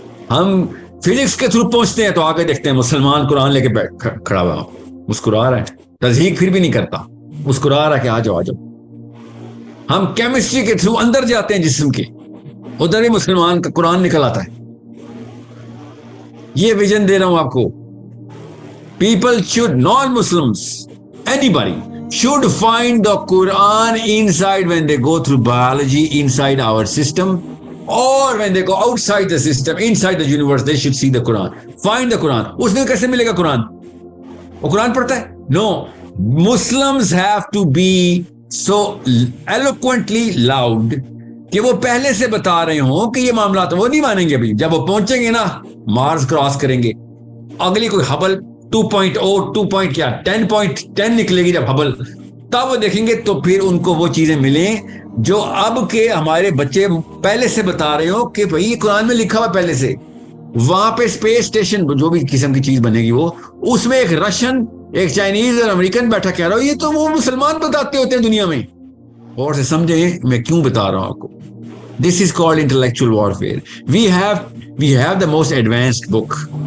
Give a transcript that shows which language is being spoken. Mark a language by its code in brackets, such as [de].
[ur] ہم فزکس کے تھرو پہنچتے ہیں تو آگے دیکھتے ہیں مسلمان قرآن لے کے کھڑا ہوا, مسکرا رہا ہے, تصدیق پھر بھی نہیں کرتا, مسکرا رہا ہے کہ آ جاؤ. ہم کیمسٹری کے تھرو اندر جاتے ہیں جسم کے, ادھر ہی مسلمان کا قرآن نکل آتا ہے. یہ ویژن دے رہا ہوں آپ کو. [en] People should, non-Muslims, anybody should find the Quran inside when they go through biology, inside our system, or when they go outside the system, inside the universe, they should see the Quran. Find the Quran. [ur] اس میں کیسے ملے گا قرآن؟ وہ قرآن پڑھتا ہے؟ [en] No. Muslims have to be so eloquently loud [ur] کہ وہ پہلے سے بتا رہے ہوں کہ یہ معاملات وہ نہیں مانیں گے. ابھی جب وہ پہنچیں گے نا, مارس کراس کریں گے, اگلی کوئی ہبل 10.10 نکلے گی جب ہبل, تب وہ دیکھیں گے تو پھر ان کو وہ چیزیں ملیں جو اب کے ہمارے بچے پہلے سے بتا رہے ہو کہ بھئی یہ قرآن میں لکھا ہوا پہلے سے. وہاں پہ اسپیس اسٹیشن جو بھی قسم کی چیز بنے گی, وہ اس میں ایک رشین, ایک چائنیز اور امریکن بیٹھا کہہ رہا ہو یہ تو وہ مسلمان بتاتے ہوتے ہیں دنیا میں. اور سے سمجھیں میں کیوں بتا رہا ہوں آپ کو. [en] This is called intellectual warfare. We have the most advanced book.